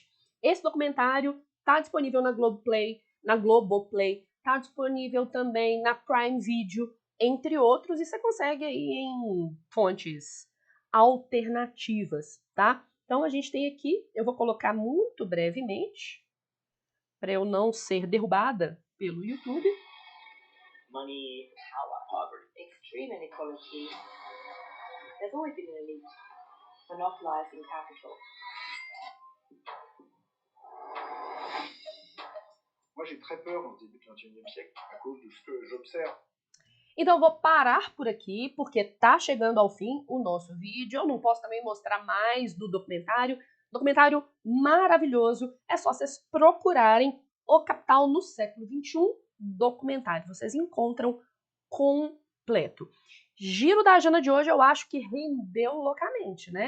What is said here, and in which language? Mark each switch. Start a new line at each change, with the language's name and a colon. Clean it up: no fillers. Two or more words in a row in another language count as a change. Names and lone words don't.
Portuguese: Esse documentário está disponível na Globoplay, está disponível também na Prime Video, entre outros, e você consegue aí em fontes alternativas, tá? Então a gente tem aqui, eu vou colocar muito brevemente, para eu não ser derrubada pelo YouTube.
English: Money, power, poverty, extreme inequality. There's always been an elite monopolizing capital.
French: Moi, j'ai très peur en ce début du XXIe siècle à cause de ce que j'observe.
Portuguese: Então eu vou parar por aqui, porque tá chegando ao fim o nosso vídeo. Eu não posso também mostrar mais do documentário. Documentário maravilhoso. É só vocês procurarem O Capital no Século XXI, documentário. Vocês encontram completo. Giro da Jana de hoje eu acho que rendeu loucamente, né?